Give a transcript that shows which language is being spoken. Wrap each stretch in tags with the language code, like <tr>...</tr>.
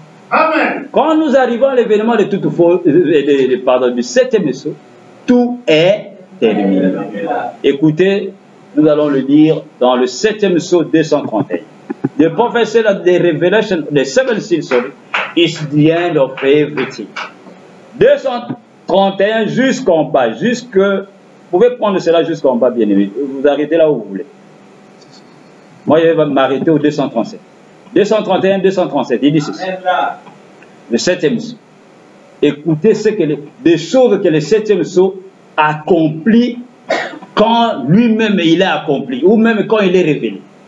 <fr>Amen. Quand nous arrivons à l'événement de toute du septième sceau, tout est terminé. Écoutez, nous allons le dire dans le septième sceau 231.</fr> <en>The prophecy of the revelation, the seventh seal, sorry, is the end of everything.</en> <fr>231 jusqu'en bas, vous pouvez prendre cela jusqu'en bas, bien aimé. Vous arrêtez là où vous voulez. Moi, je vais m'arrêter au 237. 231, 237, il dit ceci. Le septième sceau. Écoutez des choses que le septième sceau accomplit quand lui-même il a accompli, ou même quand il est révélé.</fr>